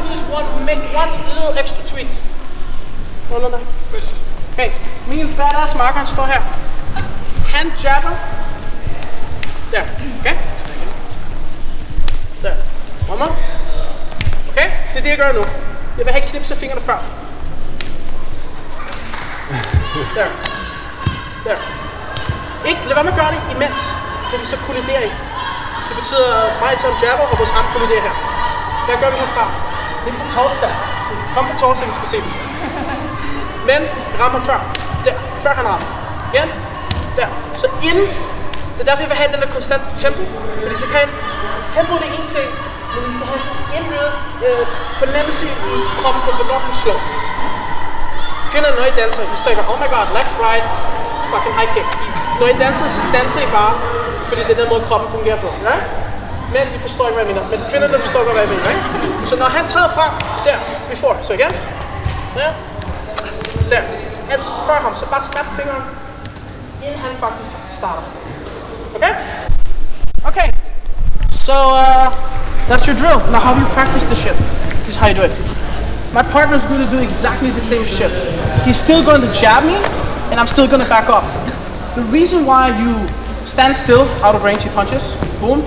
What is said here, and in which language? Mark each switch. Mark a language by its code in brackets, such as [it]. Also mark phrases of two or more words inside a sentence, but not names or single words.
[en] make one little extra tweak. No. [da] Okay, min badass marker står her. Han jabber. Der, okay? Der. [en] One more. [da] Okay, det er det jeg gør nu. Jeg vil have knipset fingrene før. Der. Ikke, lad være med at gøre det imens, fordi så kolliderer I. Det betyder mig som jabber, og vores arm kolliderer her. Hvad gør vi herfra? Det er på torsdag. Kom på torsdag, vi skal se det. Men ram ham før. Der. Før han rammer. Igen. Der. Så inden. Det er derfor, jeg vil have den der konstant tempo. Fordi så kan tempo det er en ting, men I skal have sådan en indbygget fornemmelse i kroppen på, hvornår han slår. Kvinder, når I danser, I stykker, [en] oh my god, left, right, fucking high kick. [da] Når I danser, så danser I bare, fordi det er den måde, kroppen fungerer på. [en] Right? [da] Men I forstår ikke, hvad jeg mener. Men kvinderne forstår godt, hvad jeg mener. [en] Right? [da] Så når han træder frem, der, before, så igen. Der. Altså før ham, så bare snap fingeren, inden han faktisk starter. [en] Okay? Okay. So, that's your drill. Now how do you practice this shit? This is how you do it. My partner's going to do exactly the same shit. He's still going to jab me, and I'm still going to back off. The reason why you stand still, out of range, he punches, boom.